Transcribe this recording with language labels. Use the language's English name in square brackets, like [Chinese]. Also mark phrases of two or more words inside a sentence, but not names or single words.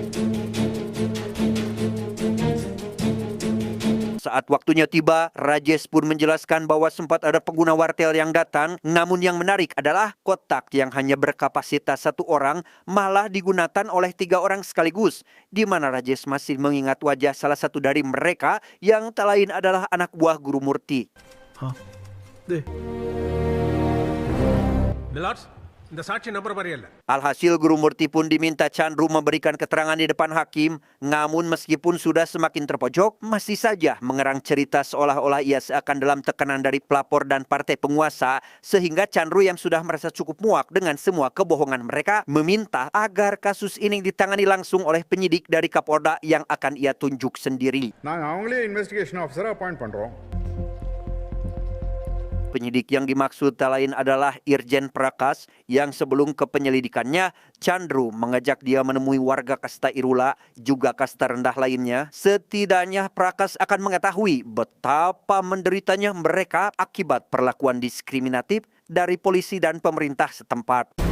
[Indonesian] Saat waktunya tiba, Rajesh pun menjelaskan bahwa sempat ada pengguna wartel yang datang. Namun yang menarik adalah kotak yang hanya berkapasitas 1 orang malah digunakan oleh 3 orang sekaligus. Di mana Rajesh masih mengingat wajah salah satu dari mereka yang tak lain adalah anak buah Guru Murti. [English] My lords, [Tamil] இந்த சாட்சி நம்புற மாதிரி இல்ல. [Indonesian] Alhasil Guru Murti pun diminta Chandru memberikan keterangan di depan hakim. Namun meskipun sudah semakin terpojok, masih saja mengerang cerita seolah-olah ia seakan dalam tekanan dari pelapor dan partai penguasa. Sehingga Chandru yang sudah merasa cukup muak dengan semua kebohongan mereka, meminta agar kasus ini ditangani langsung oleh penyidik dari Kapolda yang akan ia tunjuk sendiri. [Tamil] நாங்கள் அவங்களே [English] investigation officer [Tamil] அப்பாயிண்ட் பண்ணுறோம் [Indonesian] Penyidik yang dimaksud tak lain adalah Irjen Prakas yang sebelum ke penyelidikannya cenderung mengajak dia menemui warga kasta Irula juga kasta rendah lainnya. Setidaknya Prakas akan mengetahui betapa menderitanya mereka akibat perlakuan diskriminatif dari polisi dan pemerintah setempat.